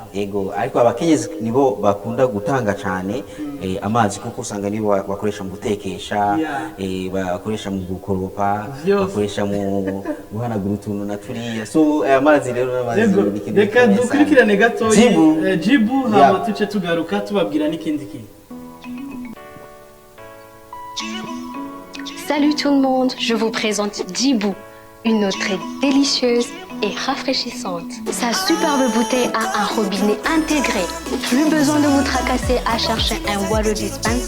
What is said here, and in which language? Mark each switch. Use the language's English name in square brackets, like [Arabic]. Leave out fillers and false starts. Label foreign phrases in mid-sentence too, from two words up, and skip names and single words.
[Rundi] Yego ariko abakenyezi nibo bakunda gutanga cyane amazi kuko usanga nibo bakoresha mu gutekesha bakoresha mu gukoropa bakoresha mu guhanagura utuntu na turiya so amazi rero n'amazi n'ikintu. Reka dukurikirane gato Jibu hama tuce tugaruka tubabwira n'ikindi kintu. [French] Salut tout le monde, je vous présente Jibu, une eau très délicieuse et rafraîchissante. Sa superbe bouteille a un robinet intégré. Plus besoin de vous tracasser à chercher un [English] water dispenser.